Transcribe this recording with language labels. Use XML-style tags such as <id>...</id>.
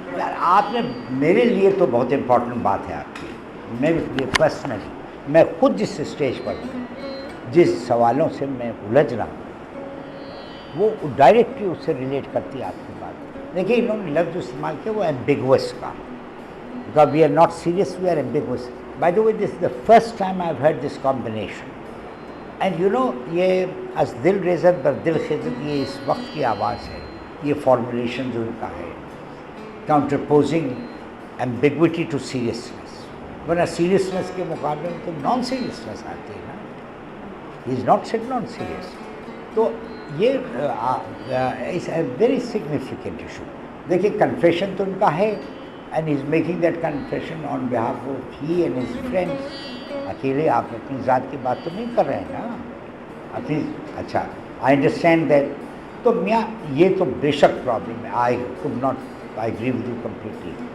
<ur>یار آپ نے میرے لیے تو بہت امپورٹنٹ بات ہے آپ کی، میرے لیے پرسنلی، میں خود جس اسٹیج پر ہوں، جس سوالوں سے میں الجھ رہا ہوں، وہ ڈائریکٹلی اس سے ریلیٹ کرتی ہے آپ کی بات. دیکھیے انہوں نے لفظ استعمال کیا وہ ایمبیگوس کا،</ur> <en>because we are not serious, we are ambiguous. By the way, this is the first time I've heard this combination. And you know,</en> <ur>یہ</ur> <fa>از دل ریزت بر دل خزت،</fa> <ur>یہ اس وقت کی آواز ہے، یہ فارمولیشن جو ان کا ہے،</ur> <en>counterposing ambiguity to seriousness.</en> <ur>ورنہ سیریسنس کے مقابلے میں تو نان سیریسنس آتی ہے نا.</ur> <en>He is not said non serious.</en> <ur>تو یہ</ur> <en>is a very significant issue.</en> <ur>دیکھیے کنفیشن تو ان کا ہے،</ur> <en>and he is making that confession on behalf of he and his friends.</en> <ur>اکیلے آپ اپنی ذات کی بات تو نہیں کر رہے ہیں نا اپنی. اچھا</ur> <en>I understand that.</en> <ur>تو میاں یہ تو بے شک پرابلم ہے.</ur> <en>I could not agree with you completely.</en>